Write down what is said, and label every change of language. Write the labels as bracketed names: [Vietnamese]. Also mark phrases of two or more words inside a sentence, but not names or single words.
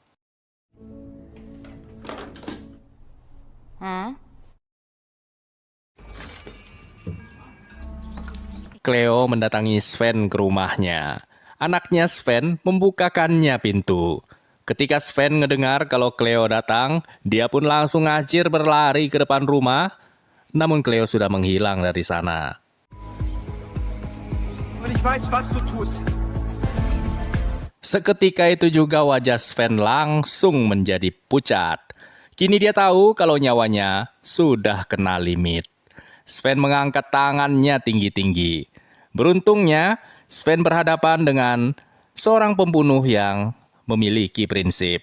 [Indonesian] Cleo mendatangi Sven ke rumahnya. Anaknya Sven membukakannya pintu. Ketika Sven ngedengar kalau Cleo datang, dia pun langsung ngacir berlari ke depan rumah. Namun Cleo sudah menghilang dari sana. [German] Und ich weiß, was du tust. [Indonesian] Seketika itu juga wajah Sven langsung menjadi pucat. Kini dia tahu kalau nyawanya sudah kena limit. Sven mengangkat tangannya tinggi-tinggi. Beruntungnya, Sven berhadapan dengan seorang pembunuh yang memiliki prinsip.